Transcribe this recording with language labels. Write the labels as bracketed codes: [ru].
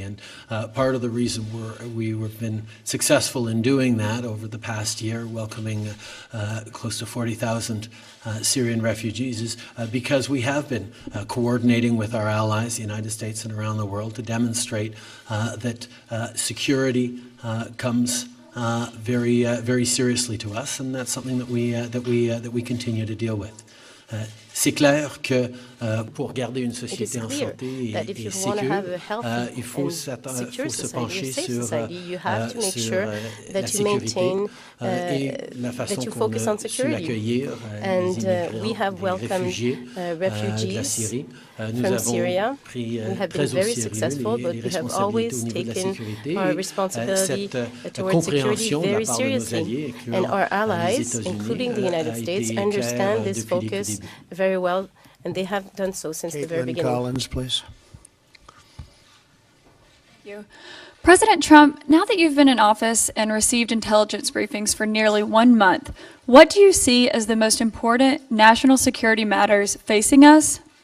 [en] And part of the reason we've been successful in doing that over the past year, welcoming close to 40,000 Syrian refugees, is because we have been coordinating with our allies, the United States and around the world, to demonstrate that security comes very, very seriously to us, and that's something that we continue to deal with. [fr] C'est clair que pour garder une société en santé et sécure, il faut se pencher sur la sécurité et la façon qu'on a su accueillir les immigrants, les réfugiés de la Syrie. Nous avons pris très au sérieux les responsabilités au niveau de la sécurité. Cette compréhension de la part de nos alliés, incluant les États-Unis, a été claire depuis le début. [en] Very well, and they have done so since the very Caitlin beginning. Collins, please. Thank you. President Trump, now that you've been in office and received intelligence briefings for nearly 1 month, what do you see as the most important national security matters facing us?